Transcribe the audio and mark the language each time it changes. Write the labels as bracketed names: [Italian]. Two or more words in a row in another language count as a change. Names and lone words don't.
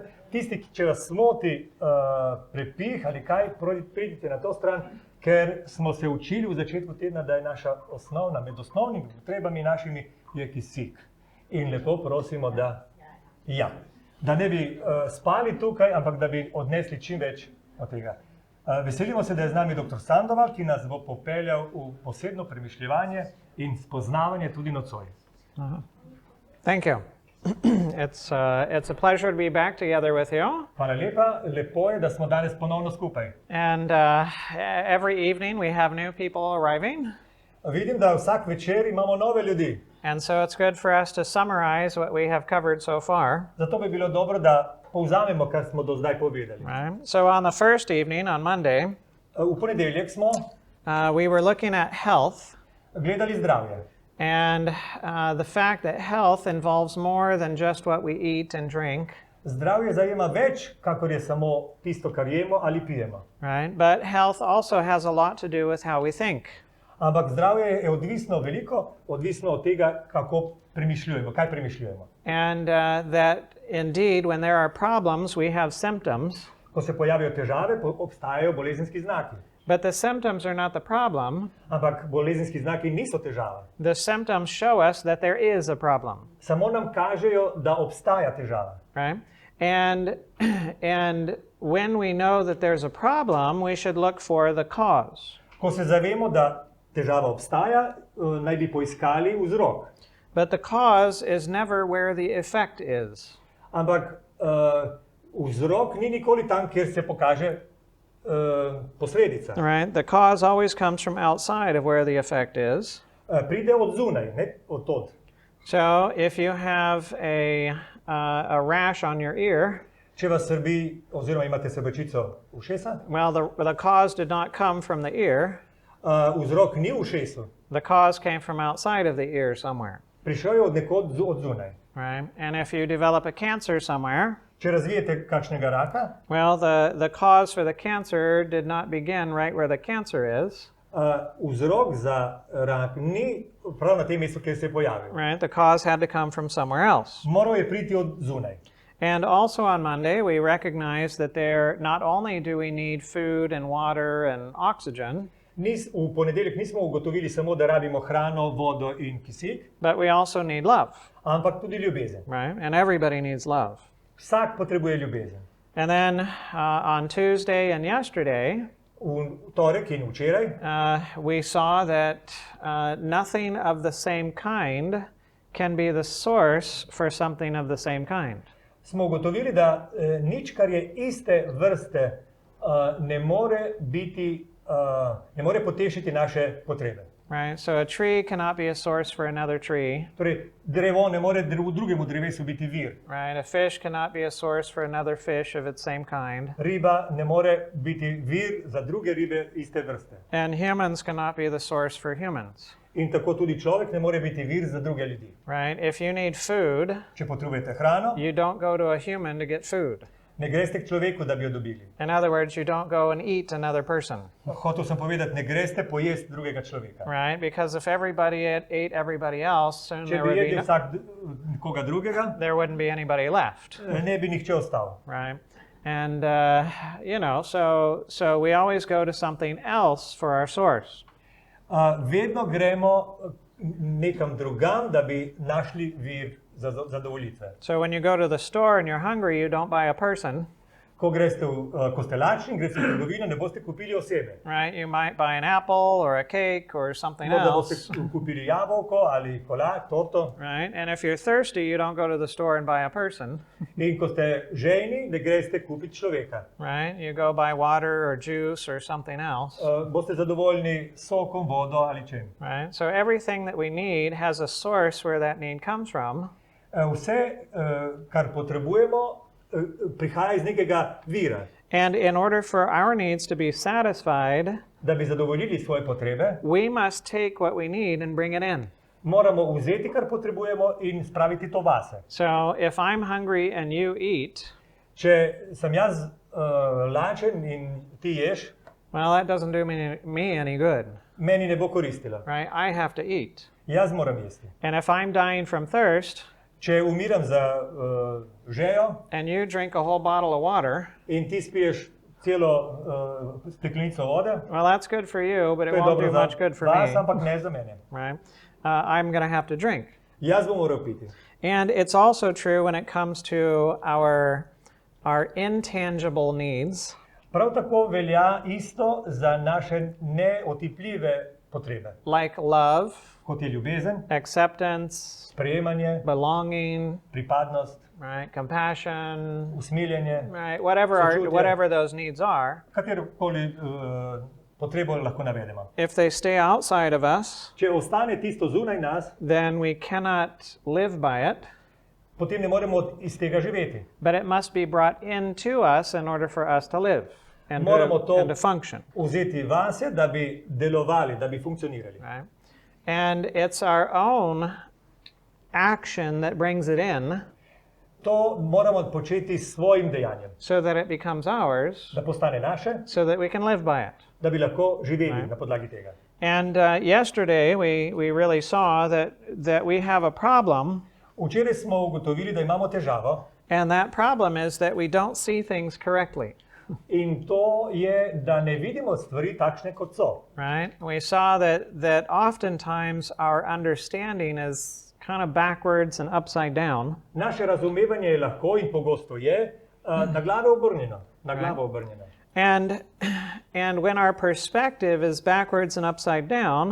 [Slovenian] Tisti, če vas moti prepih ali kaj, pridite na to stran, ker smo se učili v začetku tedna, da je naša osnovna, med osnovnimi potrebami našimi je kisik. In lepo prosimo, da ne bi spali tukaj, ampak da bi odnesli čim več od tega. Veselimo se, da je z nami dr. Sandoval, ki nas bo popeljal v posebno premišljevanje in spoznavanje tudi nocoj. [English] Thank you. It's a pleasure to be back together with you. [Slovenian] Hvala lepa, lepo je, da smo danes ponovno skupaj. [English] And every evening we have new people arriving. [Slovenian] Vidim, da vsak večer imamo nove ljudi. [English] And so it's good for us to summarize what we have covered so far. [Slovenian] Zato bi bilo dobro, da povzamemo, kar smo do zdaj povedali. [English] Right? So on the first evening, on Monday, [Slovenian] V ponedeljek smo [English] we were looking at health. [Slovenian] gledali zdravje. [English] And the fact that health involves more than just what we eat and drink. [Slovenian] Zdravje zajema več, kakor je samo tisto, kar jemo ali pijemo. [English] Right? But health also has a lot to do with how we think. [Slovenian] Ampak zdravje je odvisno od tega, kako premišljujemo, kaj premišljujemo. [English] And that indeed, when there are problems, we have symptoms. [Slovenian] Ko se pojavijo težave, obstajajo bolezenski znaki. [English] But the symptoms are not the problem. [Slovenian] Ampak bolezenski znaki niso težava. [English] The symptoms show us that there is a problem. [Slovenian] Samo nam kažejo, da obstaja težava. [English] Right? And when we know that there's a problem, we should look for the cause. [Slovenian] Ko se zavemo, da težava obstaja, naj bi poiskali vzrok. [English] But the cause is never where the effect is. [Slovenian] Ampak vzrok ni nikoli tam, kjer se pokaže posledica. [English] Right? The cause always comes from outside of where the effect is. [Slovenian] Pride od zunaj, ne od tod. [English] So if you have a rash on your ear, [Slovenian] Če vas srbi, oziroma imate srbečico ušesa, [English] well, the cause did not come from the ear. [Slovenian] vzrok ni v ušesu. [English] The cause came from outside of the ear somewhere. [Slovenian] Prišel je od nekod od zunaj. [English] Right? And if you develop a cancer somewhere, [Slovenian] Če razvijete kakšnega raka, [English] well, the cause for the cancer did not begin right where the cancer is. [Slovenian] vzrok za rak ni prav na tem mestu, kjer se je pojavil. [English] Right? The cause had to come from somewhere else. [Slovenian] Moral je priti od zunaj. [English] And also on Monday, we recognize that not only do we need food and water and oxygen, [Slovenian] V ponedeljek nismo ugotovili samo, da rabimo hrano, vodo in kisik, [English] but we also need love. [Slovenian] ampak tudi ljubezen. [English] Right? And everybody needs love. [Slovenian] Vsak potrebuje ljubezen. [English] And then on Tuesday and yesterday, [Slovenian] V torek in včeraj [English] we saw that nothing of the same kind can be the source for something of the same kind. [Slovenian] smo ugotovili, da nič, kar je iste vrste, ne more potešiti naše potrebe. [English] Right? So a tree cannot be a source for another tree. [Slovenian] Torej, drevo ne more drugemu drevesu biti vir. [English] Right? A fish cannot be a source for another fish of its same kind. [Slovenian] Riba ne more biti vir za druge ribe iste vrste. [English] And humans cannot be the source for humans. [Slovenian] In tako tudi človek ne more biti vir za druge ljudi. [English] Right? If you need food, [Slovenian] Če potrebujete hrano, [English] you don't go to a human to get food. [Slovenian] ne greste k človeku, da bi jo dobili. [English] In other words, you don't go and eat another person. [Slovenian] Hotel sem povedati, ne greste pojesti drugega človeka. [English] Right? Because if everybody ate everybody else, soon [Slovenian] Če [English] there [Slovenian] bi [English] would [Slovenian] jedli [English] be [Slovenian] vsak koga drugega, [English] there wouldn't be anybody left. [Slovenian] ne bi nihče ostal. [English] Right? And so we always go to something else for our source. [Slovenian] Vedno gremo nekam drugam, da bi našli vir zadovoljitve. [English] So when you go to the store and you're hungry, you don't buy a person. [Slovenian] Ko greste ko ste lačni in greste v trgovino, ne boste kupili osebe. [English] Right? You might buy an apple or a cake or something [Slovenian] Morda [English] else. [Slovenian] boste kupili jabolko ali kola, torto. [English] Right? And if you're thirsty, you don't go to the store and buy a person. [Slovenian] In ko ste žejni, ne greste kupiti človeka. [English] Right? You go buy water or juice or something else. [Slovenian] Boste zadovoljni s sokom, vodo ali čem. [English] Right? So everything that we need has a source where that need comes from. [Slovenian] Vse, kar potrebujemo, prihaja iz nekega vira. [English] And in order for our needs to be satisfied, [Slovenian] Da bi zadovoljili svoje potrebe, [English] we must take what we need and bring it in. [Slovenian] moramo vzeti, kar potrebujemo in spraviti to vase. [English] So if I'm hungry and you eat, [Slovenian] Če sem jaz lačen in ti ješ, [English] well, that doesn't do me any good. [Slovenian] meni ne bo koristilo. [English] Right? I have to eat. [Slovenian] Jaz moram jesti. [English] And if I'm dying from thirst [Slovenian] Če umiram za žejo [English] and you drink a whole bottle of water, [Slovenian] in ti spiješ celo steklenico vode, [English] well, that's good for you, but it [Slovenian] to je [English] won't [Slovenian] dobro [English] do [Slovenian] za [English] much good for [Slovenian] vas, [English] me. [Slovenian] ampak ne za mene. [English] Right? I'm going to have to drink. [Slovenian] Jaz bom moral piti. [English] And it's also true when it comes to our intangible needs. [Slovenian] Prav tako velja isto za naše neotipljive potrebe, [English] Like love, [Slovenian] kot je ljubezen, [English] acceptance, [Slovenian] sprejemanje, [English] belonging, [Slovenian] pripadnost, [English] right? Compassion, [Slovenian] usmiljenje, [English] right? [Slovenian] Sočutje. [English] Whatever those needs are. [Slovenian] katerokoli potrebo lahko navedemo. [English] If they stay outside of us, [Slovenian] Če ostane tisto zunaj nas, [English] then we cannot live by it, [Slovenian] potem ne moremo iz tega živeti. [English] but it must be brought into us in order for us to live and [Slovenian] Moramo to [English] to function. [Slovenian] vzeti vase, da bi delovali, da bi funkcionirali. [English] Right? And it's our own action that brings it in [Slovenian] To moramo početi s svojim dejanjem, [English] so that it becomes ours, [Slovenian] da postane naše, [English] so that we can live by it. [Slovenian] da bi lahko živeli na podlagi tega. [English] And yesterday we really saw that we have a problem, [Slovenian] Včeraj smo ugotovili, da imamo težavo [English] and that problem is that we don't see things correctly. [Slovenian] in to je, da ne vidimo stvari takšne, kot so. [English] Right? We saw that oftentimes our understanding is kind of backwards and upside down. [Slovenian] Naše razumevanje je lahko in pogosto je na glavo obrnjeno. Na glavo obrnjeno. [English] And when our perspective is backwards and upside down,